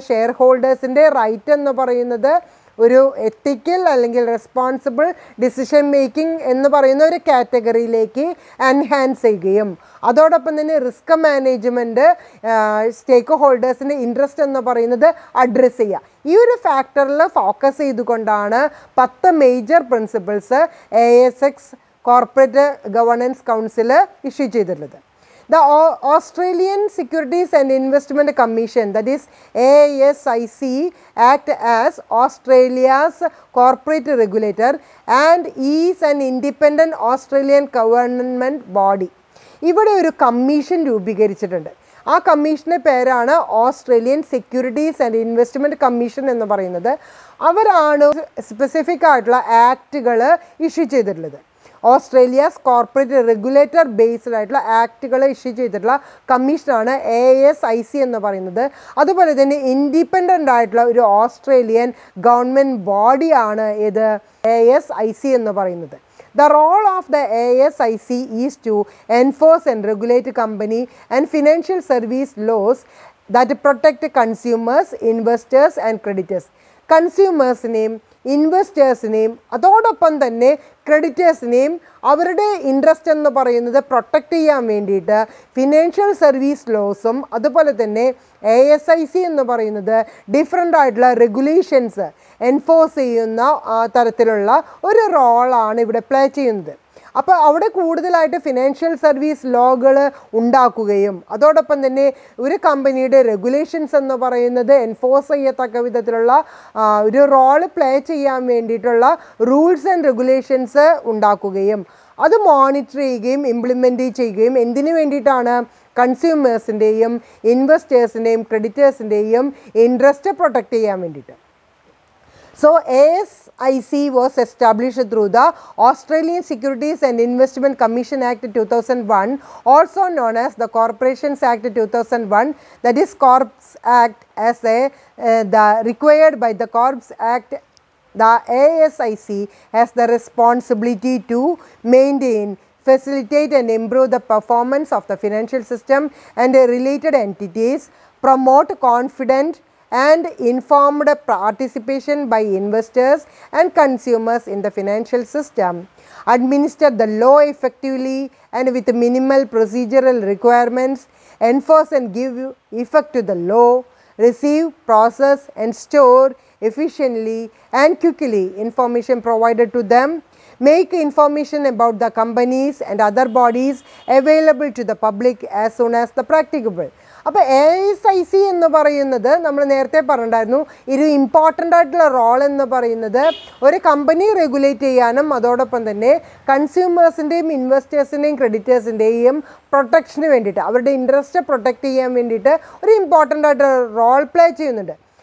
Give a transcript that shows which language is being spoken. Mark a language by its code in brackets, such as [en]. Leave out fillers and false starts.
[ml] Share ഹോൾഡേഴ്സിൻ്റെ right എന്ന് പറയുന്നത് ഒരു എത്തിക്കൽ അല്ലെങ്കിൽ റെസ്പോൺസിബിൾ ഡിസിഷൻ മേക്കിംഗ് എന്ന് പറയുന്ന ഒരു കാറ്റഗറിയിലേക്ക് എൻഹാൻസ് ചെയ്യുകയും അതോടൊപ്പം തന്നെ റിസ്ക് മാനേജ്മെൻറ്റ്, സ്റ്റേക്ക് ഹോൾഡേഴ്സിൻ്റെ ഇൻട്രസ്റ്റ് എന്ന് പറയുന്നത് അഡ്രസ്സ് ചെയ്യുക. ഈ ഒരു ഫാക്ടറിൽ ഫോക്കസ് ചെയ്തുകൊണ്ടാണ് 10 major principles ASX corporate governance council issue ചെയ്തിട്ടുള്ളത്. [en] The Australian Securities and Investment Commission, that is ASIC, act as Australia's corporate regulator and is an independent Australian government body. [ml] ഇവിടെ ഒരു commission രൂപീകരിച്ചിട്ടുണ്ട്. ആ കമ്മീഷൻ്റെ പേരാണ് Australian securities and investment commission എന്ന് പറയുന്നത്. അവരാണ് സ്പെസിഫിക് ആയിട്ടുള്ള ആക്റ്റുകൾ ഇഷ്യൂ ചെയ്തിട്ടുള്ളത്. ഓസ്ട്രേലിയാസ് കോർപ്പറേറ്റ് റെഗുലേറ്റർ ബേസ്ഡ് ആയിട്ടുള്ള ആക്റ്റുകൾ ഇഷ്യൂ ചെയ്തിട്ടുള്ള കമ്മീഷനാണ് ASIC എന്ന് പറയുന്നത്. അതുപോലെ തന്നെ ഇൻഡിപെൻഡൻ്റ് ആയിട്ടുള്ള ഒരു ഓസ്ട്രേലിയൻ ഗവൺമെൻറ് ബോഡിയാണ് ഇത് ASIC എന്ന് പറയുന്നത്. [en] The role of the ASIC is to enforce and regulate company and financial service laws that protect consumers, investors and creditors. [ml] കൺസ്യൂമേഴ്സിനെയും ഇൻവെസ്റ്റേഴ്സിനെയും അതോടൊപ്പം തന്നെ ക്രെഡിറ്റേഴ്സിനെയും അവരുടെ ഇൻട്രസ്റ്റ് എന്ന് പറയുന്നത് പ്രൊട്ടക്റ്റ് ചെയ്യാൻ വേണ്ടിയിട്ട് ഫിനാൻഷ്യൽ സർവീസ് ലോസും അതുപോലെ തന്നെ ASIC എന്ന് പറയുന്നത് ഡിഫറെൻ്റ് ആയിട്ടുള്ള റെഗുലേഷൻസ് എൻഫോഴ്സ് ചെയ്യുന്ന തരത്തിലുള്ള ഒരു റോളാണ് ഇവിടെ പ്ലേ ചെയ്യുന്നത്. അപ്പോൾ അവിടെ കൂടുതലായിട്ട് ഫിനാൻഷ്യൽ സർവീസ് ലോകൾ ഉണ്ടാക്കുകയും അതോടൊപ്പം തന്നെ ഒരു കമ്പനിയുടെ റെഗുലേഷൻസ് എന്ന് പറയുന്നത് എൻഫോഴ്സ് ചെയ്യത്തക്ക വിധത്തിലുള്ള ഒരു റോള് പ്ലേ ചെയ്യാൻ വേണ്ടിയിട്ടുള്ള റൂൾസ് ആൻഡ് റെഗുലേഷൻസ് ഉണ്ടാക്കുകയും അത് മോണിറ്റർ ചെയ്യുകയും ഇംപ്ലിമെൻറ്റ് ചെയ്യുകയും എന്തിനു വേണ്ടിയിട്ടാണ്? കൺസ്യൂമേഴ്സിൻ്റെയും ഇൻവെസ്റ്റേഴ്സിൻ്റെയും ക്രെഡിറ്റേഴ്സിൻ്റെയും ഇൻട്രസ്റ്റ് പ്രൊട്ടക്റ്റ് ചെയ്യാൻ വേണ്ടിയിട്ട്. [en] So ASIC was established through the Australian Securities and Investment Commission Act 2001, also known as the Corporations Act 2001, that is Corps Act as the required by the Corps Act. The ASIC has the responsibility to maintain, facilitate and improve the performance of the financial system and related entities, promote confident and informed participation by investors and consumers in the financial system, administer the law effectively and with minimal procedural requirements, enforce and give effect to the law, receive, process and store efficiently and quickly information provided to them, make information about the companies and other bodies available to the public as soon as the practicable. [ml] അപ്പോൾ ASIC എന്ന് പറയുന്നത് നമ്മൾ നേരത്തെ പറഞ്ഞിട്ടുണ്ടായിരുന്നു ഒരു important ആയിട്ടുള്ള role എന്ന് പറയുന്നത് ഒരു കമ്പനി റെഗുലേറ്റ് ചെയ്യാനും അതോടൊപ്പം തന്നെ കൺസ്യൂമേഴ്സിൻ്റെയും ഇൻവെസ്റ്റേഴ്സിൻ്റെയും ക്രെഡിറ്റേഴ്സിൻ്റെയും പ്രൊട്ടക്ഷന് വേണ്ടിയിട്ട് അവരുടെ ഇൻട്രസ്റ്റ് പ്രൊട്ടക്റ്റ് ചെയ്യാൻ വേണ്ടിയിട്ട് ഒരു ഇമ്പോർട്ടൻ്റ് ആയിട്ട് റോൾ പ്ലേ ചെയ്യുന്നുണ്ട്.